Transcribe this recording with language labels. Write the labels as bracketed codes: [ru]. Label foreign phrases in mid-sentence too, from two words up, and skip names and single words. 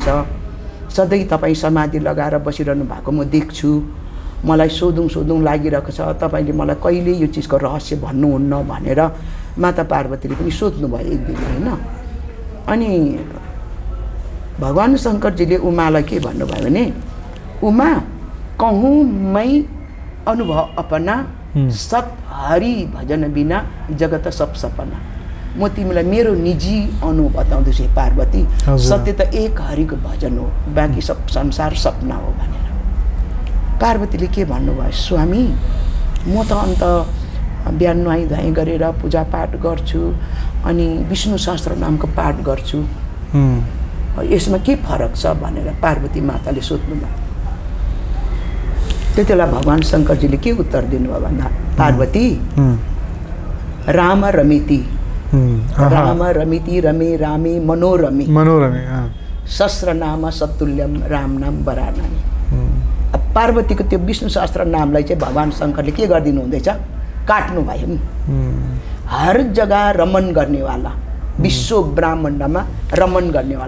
[ne] सधैँ तपाईँ समाधि लगाएर बसिरहनु भएको म देख्छु, मलाई सोधौँ लागिरहेको छ, तपाईँले मलाई कहिले यो चिजको रहस्य भन्नुहुन्न भनेर माता पार्वतीले पनि सोध्नुभयो एक दिन, होइन? अनि भगवान शङ्करजीले उमालाई के भन्नुभयो भने [awa] उमा कहूँ मै अनुभव अपना सत हरि भजन बिना जगत सब सपना। [ne] म तिमीलाई मेरो निजी अनुभव बताउँदैछु पार्वती सत्य त एक हरिको भजन हो बाँकी सब संसार सपना हो भनेर पार्वतीले के भन्नुभयो स्वामी म त अन्त बिहान नुहाई धुवाई गरेर पूजापाठ गर्छु अनि विष्णु सहस्त्र नामको पाठ गर्छु यसमा के फरक छ भनेर पार्वती माताले सोध्नुभयो त्यति बेला भगवान् शङ्करजीले के उत्तर दिनुभयो भन्दा पार्वती [sa] राम रमिति राम रमिति रमे रामे मनोरमे सहस्र नाम सतुल्यम राम नाम वरानने [ne] पार्वतीको त्यो विष्णु सहस्त्र नामलाई चाहिँ भगवान् शङ्करले के गरिदिनु हुँदैछ काट्नु भयो नि हर जग्गा रमन गर्नेवाला विश्व ब्रह्माण्डमा रमन गर्नेवाला